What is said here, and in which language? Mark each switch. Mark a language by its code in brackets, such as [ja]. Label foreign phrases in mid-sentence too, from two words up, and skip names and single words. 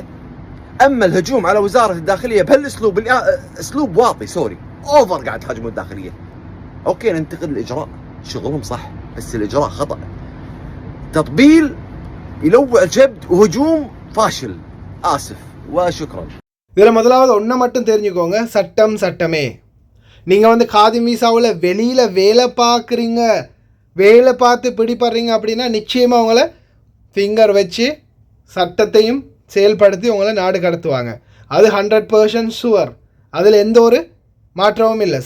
[ar] اما الهجوم على وزاره الداخليه بهالاسلوب، اسلوب واطي [en] sorry over, [ar] قاعد تهاجمون الداخليه. اوكي ننتقد الاجراء، شغلهم صح، بس الاجراء خطا. تطبيل يلوع الجبد وهجوم فاشل. اسف وشكرا. [ta] இதில் முதலாவது ஒன்றை மட்டும் தெரிஞ்சுக்கோங்க, சட்டம் சட்டமே. நீங்கள் வந்து காதி மீசாவில் வெளியில் வேலை பார்க்குறீங்க, வேலை பார்த்து பிடிப்படுறீங்க அப்படின்னா நிச்சயமாக உங்களை ஃபிங்கர் வச்சு சட்டத்தையும் செயல்படுத்தி உங்களை நாடு கடத்துவாங்க. அது 100% ஷுவர், அதில் எந்த ஒரு மாற்றமும் இல்லை.